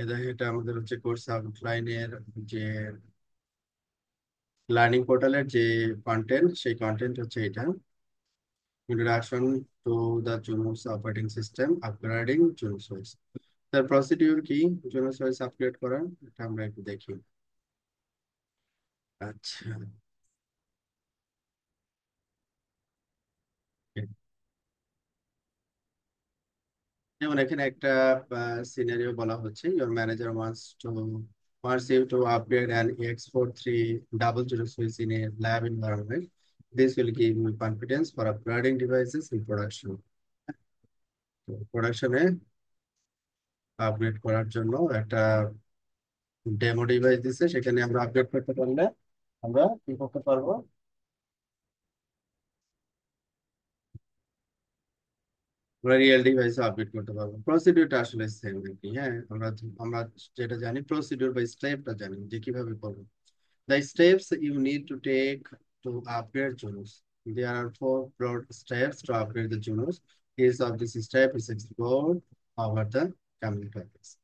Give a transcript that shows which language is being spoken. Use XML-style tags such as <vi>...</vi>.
<bn>এটা আমাদের হচ্ছে কোর্স আউটলাইনের যে লার্নিং পোর্টালের যে কন্টেন্ট, সেই কন্টেন্ট হচ্ছে এটা, introduction to the জুনোস operating system upgrading জুনোস। তার প্রসিডিউর কি জুনোস আপগ্রেড করার, এটা আমরা একটু দেখি। আচ্ছা, যেমন এখানে একটা সিনারিও বলা হচ্ছে,</bn> <en>Your manager wants you to upgrade an EX4300 switch in a lab environment. This will give you confidence for upgrading devices in production.</en> <bn>প্রোডাকশনে আপগ্রেড করার জন্য একটা ডেমো ডিভাইস দিচ্ছে, সেখানে আমরা আপগ্রেড করতে পারলে আমরা কি করতে পারবো, আমরা রিয়েল ডিভাইসে আপডেট করতে পারবো। প্রসিডিউরটা আসলে সেম আর কি। হ্যাঁ, আমরা আমরা যেটা জানি প্রসিডিউর বা স্টেপটা জানি যে কিভাবে করবো।</bn> <en>The steps you need to take to upgrade Junos. There are four broad steps to upgrade the Junos. Each of these steps is explored over the coming topics.</en>